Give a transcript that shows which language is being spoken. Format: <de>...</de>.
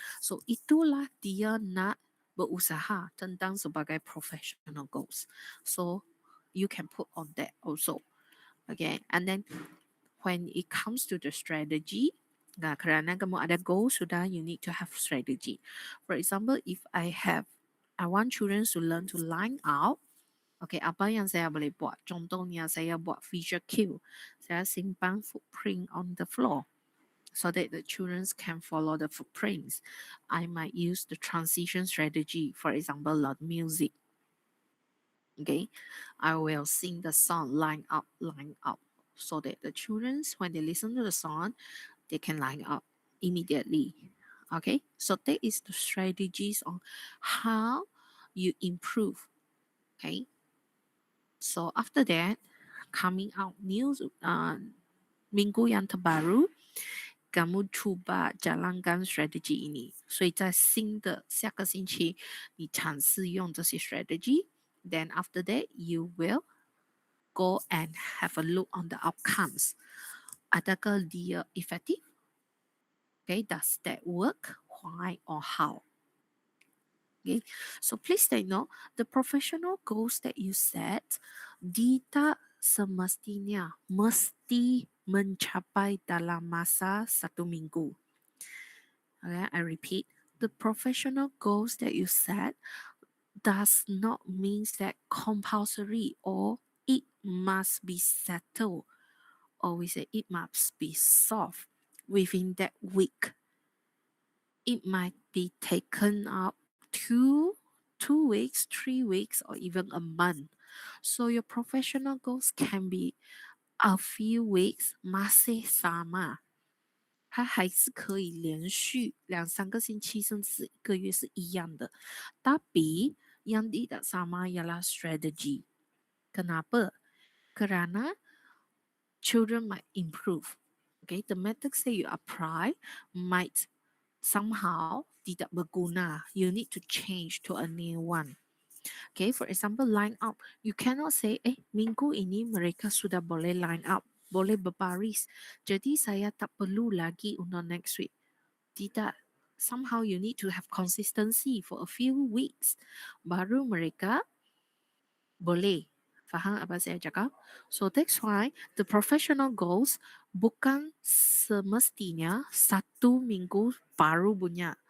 <ms>So itulah dia nak berusaha tentang sebagai professional goals.</ms> <en>So you can put on that also. Okay, and then when it comes to the strategy,</en> <ms>kerana kamu ada goal sudah,</ms> <en>you need to have strategy. For example, if I want children to learn to line out.</en> <ms>Okay, apa yang saya boleh buat? Contohnya saya buat visual cue. Saya simpan footprint</ms> <en>on the floor so that the children can follow the footprints. I might use the transition strategy, for example, loud music. Okay, I will sing the song line up, so that the children, when they listen to the song, they can line up immediately. Okay, so that is the strategies on how you improve. Okay, so after that, coming out news</en> <ms>minggu yang terbaru, kamu cuba jalankan strategi ini.</ms> <zh>所以在新的下个星期，你尝试用这些 strategy.</zh> <en>Then after that, you will go and have a look on the outcomes.</en> <ms>Adakah dia effective?</ms> <en>Okay, does that work? Why or how? Okay, so please take note, the professional goals that you set</en> <ms>tidak semestinya mesti mencapai dalam masa 1 minggu.</ms> <en>Okay, I repeat, the professional goals that you set does not mean that compulsory or it must be settled, or we say it must be solved within that week. It might be taken up two weeks, 3 weeks, or even a month. So your professional goals can be a few weeks,</en> <ms>masih sama.</ms> <zh>它还是可以连续2-3个星期，甚至1个月是一样的。</zh> <ms>Tapi yang tidak sama ialah strategi. Kenapa? Kerana</ms> <en>children might improve. Okay, the methods that you apply might somehow</en> <ms>tidak berguna.</ms> <en>You need to change to a new one. Okay, for example, line up. You cannot say,</en> <ms>minggu ini mereka sudah boleh line up, boleh berbaris. Jadi saya tak perlu lagi untuk</ms> <en>next week.</en> <ms>Tidak.</ms> <en>Somehow you need to have consistency for a few weeks.</en> <ms>Baru mereka boleh. Faham apa saya cakap?</ms> <en>So that's why the professional goals</en> <ms>bukan semestinya 1 minggu baru punya.</ms>